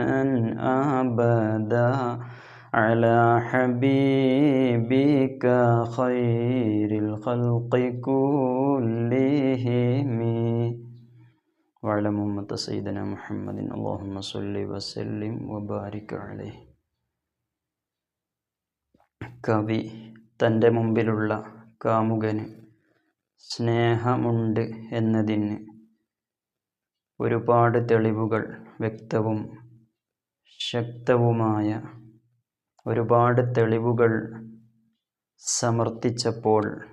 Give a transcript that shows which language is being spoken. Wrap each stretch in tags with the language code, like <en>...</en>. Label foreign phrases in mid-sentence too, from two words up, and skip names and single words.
<ar>أبدا على حبيبك خير الخلق كلهم وعلى أمة سيدنا محمد اللهم صل وسلم وبارك عليه.</ar> <ml>കവി തൻ്റെ മുമ്പിലുള്ള കാമുകന് സ്നേഹമുണ്ട് എന്നതിന് ഒരുപാട് തെളിവുകൾ, വ്യക്തവും ശക്തവുമായ ഒരുപാട് തെളിവുകൾ സമർത്ഥിച്ചപ്പോൾ</ml>